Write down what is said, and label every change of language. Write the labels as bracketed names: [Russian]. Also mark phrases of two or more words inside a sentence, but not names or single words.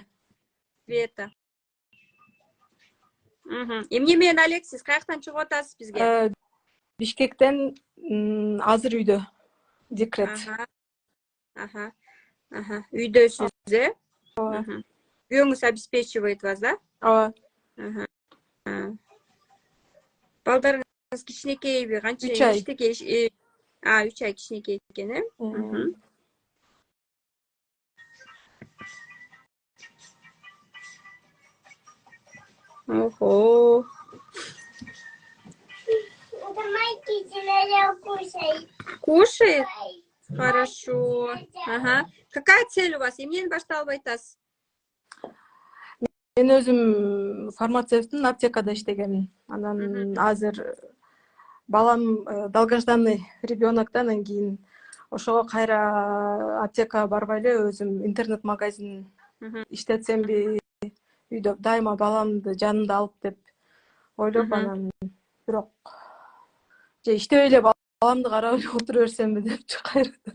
[Kyrgyz] Света. Эмне менен Алексис, каяктан чыгып атасыз бизге? Бишкектен азыр үйдө. Декрет. Үйдөсүз, Күйөөңүз [Russian] обеспечивает вас, да? [Kyrgyz] Ооба. Балдарыңыз кичинекейби, канча? 3 ай. 3 ай кичинекей экен, Ого. [Russian] Кушает? Хорошо. Какая цель у вас? [Kyrgyz] Эмнени башталып айтасыз? Мен өзүм фармацевтмин, аптекада иштегем. Анан азыр балам [Russian] долгожданный ребенок [Kyrgyz] да, анан кийин ошого кайра аптекага барбай эле өзүм интернет-магазин иштетсемби, үйдө дайыма баламды жанымда алып деп ойлоп, анан бирок же иштебей эле баламды карап эле отура берсемби депчи кайра.